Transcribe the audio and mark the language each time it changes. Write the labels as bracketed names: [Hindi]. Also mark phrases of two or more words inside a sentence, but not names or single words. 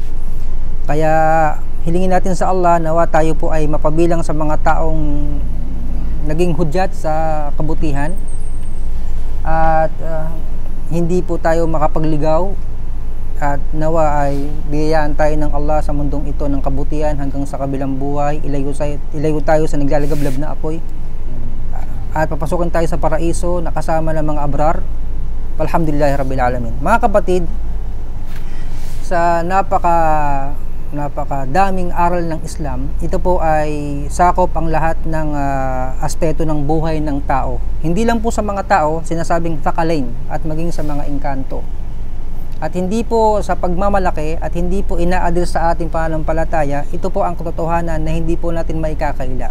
[Filipino] Kaya hilingin natin sa Allah nawa tayo po ay mapabilang sa mga taong naging hudyat sa kabutihan at hindi po tayo makapagligaw, at nawa ay biyayaan tayo ng Allah sa mundong ito ng kabutihan hanggang sa kabilang buhay. Ilayo tayo sa naglalagablab na apoy at papasukin tayo sa paraiso na kasama ng mga abrar. [Arabic] الحمد لله رب العالمين. [Filipino] Mga kapatid, sa napakadaming aral ng Islam, ito po ay sakop ang lahat ng aspeto ng buhay ng tao. Hindi lang po sa mga tao, sinasabing thaqalain, at maging sa mga engkanto. At hindi po sa pagmamalaki at hindi po ina-address sa ating pananampalataya, ito po ang katotohanan na hindi po natin maikakaila.